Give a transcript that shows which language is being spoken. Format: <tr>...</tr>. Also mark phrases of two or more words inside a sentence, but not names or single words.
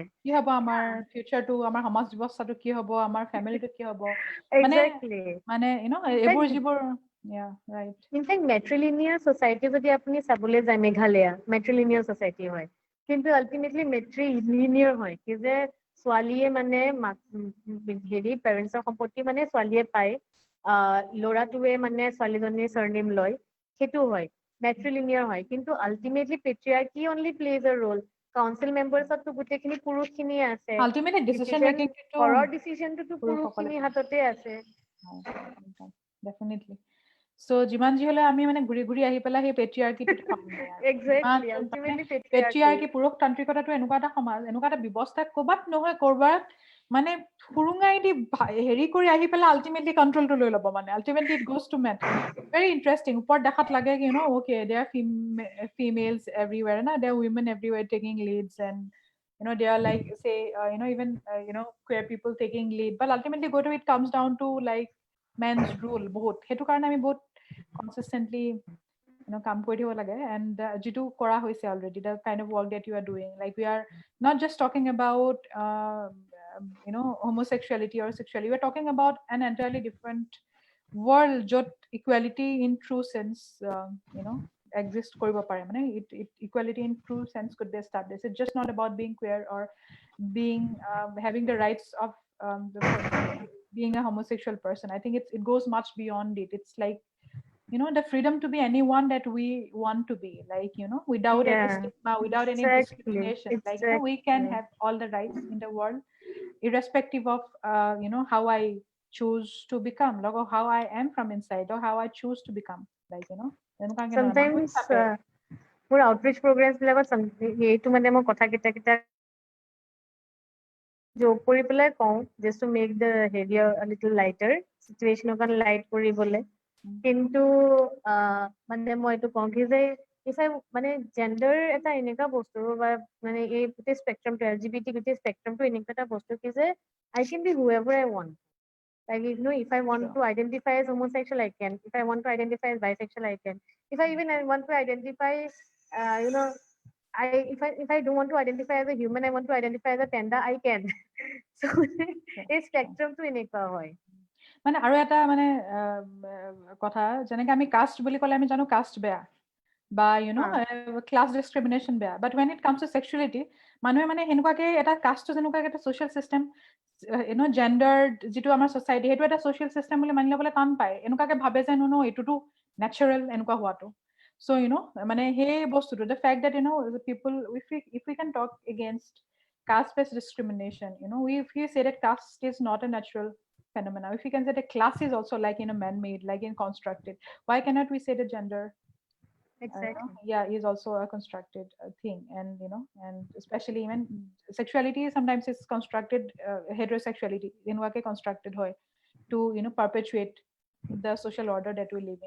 <as>কি হ'ব আমাৰ ফিউচাৰটো আমাৰ সমাজ ব্যৱস্থাটো কি হ'ব আমাৰ ফ্যামিলিটো কি হ'ব মানে এইবোৰ যিবোৰ right</as> <en>in fact matrilineal society</en> <as>যদি আপুনি চাবলৈ যায় মেঘালয়া</as> <en>matrilineal society</en> <as>হয় কিন্তু আলটিমেটলি matrilinear হয় কি যে ছোৱালীয়ে মানে হেৰি পেৰেণ্টছৰ সম্পত্তি মানে ছোৱালীয়ে পায় ল'ৰাটোৱে মানে ছোৱালীজনীৰ surname লয় সেইটো হয় matrilinear হয় কিন্তু আলটিমেটলি</as> <en>patriarchy only plays a role council members</en> <as>তো গোটেইখিনি পুৰুষখিনি আছে ultimately decision making ঘৰৰ ডিসিশনটো পুৰুষখিনি হাততে আছে</as> <en>definitely so</en> <as>যিমান যি হলে আমি মানে ঘুৰি ঘুৰি আহি পেলাই সেই পেট্ৰিয়াৰ্কিটো exactly ultimately পেট্ৰিয়াৰ্কি পুৰুষতান্ত্ৰিকতাটো এনেকুৱা এটা সমাজ এনেকুৱা এটা ব্যৱস্থা ক'বাত নহয় ক'ৰবাত মানে ফুৰুঙাই দি হেৰি কৰি আহি পেলাই আলটিমেটলি কন্ট্ৰলটো লৈ ল'ব মানে</as> <en>ultimately it goes to men very interesting</en> <as>ওপৰত দেখাত লাগে কি</as> <en>okay there are females everywhere there are women everywhere taking leads and they are like say even queer people taking lead but ultimately it comes down to like men's rule</en> <as>বহুত সেইটো কাৰণে আমি বহুত</as> <en>consistently</en> <as>কাম কৰি থাকিব লাগে</as> <en>and</en> <as>যিটো কৰা হৈছে</as> <en>already the kind of work that you are doing like we are not just talking about homosexuality or sexuality we are talking about an entirely different world য'ত equality in true sense exist</en> <as>কৰিব পাৰে মানে</as> <en>equality in true sense could be established it's just not about being queer or being having the rights of being a homosexual person I think it goes much beyond it it's like the freedom to be anyone that we want to be, like, without any Yeah, stigma, without any exactly, discrimination, like, we can exactly. have all the rights in the world, irrespective of, how I choose to become, like, or how I am from inside, or how I choose to become, like,</en> <as>এনেকুৱা কেনেকুৱা মানুহ</as> <en>Sometimes</en> <as>হিচাপে। মোৰ</as> <en>outreach programs</en> <as>বিলাকত এইটো মানে মই কথা কেইটা joke কৰি পেলাই কওঁ,</as> <en>just to make the heavier a little lighter, situation অকণ light কৰিবলে।</en> <as>কিন্তু মানে মই এইটো কওঁ কি যে</as> <en>if I</en> <as>মানে gender এটা এনেকুৱা বস্তু বা মানে এই গোটেই spectrum টো LGBT গোটেই spectrum টো এনেকুৱা এটা বস্তু কি যে</as> <en>I can be whoever I want. Like, if I want to identify as homosexual, I can. If I want to identify as bisexual, I can. If I even want to identify, if I don't want to identify as a human, I want to identify as a panda, I can.</en> <as>So, এই spectrum টো এনেকুৱা হয়। মানে আৰু এটা মানে কথা, যেনেকে আমি কাষ্ট বুলি ক'লে আমি জানো কাষ্ট বেয়া, বা ক্লাছ ডিছক্ৰিমিনেশ্যন বেয়া,</as> <en>বাট when it comes to sexuality,</en> <as>মানুহে মানে সেনেকুৱাকে এটা কাষ্টটো যেনেকুৱাকে এটা ছ'চিয়েল চিষ্টেম, জেণ্ডাৰ যিটো আমাৰ ছ'চাইটি, সেইটো এটা ছ'চিয়েল চিষ্টেম বুলি মানি ল'বলৈ টান পায়, এনেকুৱাকে ভাবে যে এইটোতো নেচাৰেল এনেকুৱা হোৱাটো। So, মানে সেই বস্তুটো,</as> <en>the fact that, the people, if we can talk against caste-based discrimination, if we say that caste is not a natural phenomena, if we can say that class is also like, man-made, like constructed, why cannot we say that gender, Exactly. is also a constructed thing, and and especially even sexuality sometimes is constructed, heterosexuality এনেকুৱাকে constructed হয় to perpetuate the social order that we live in.</en>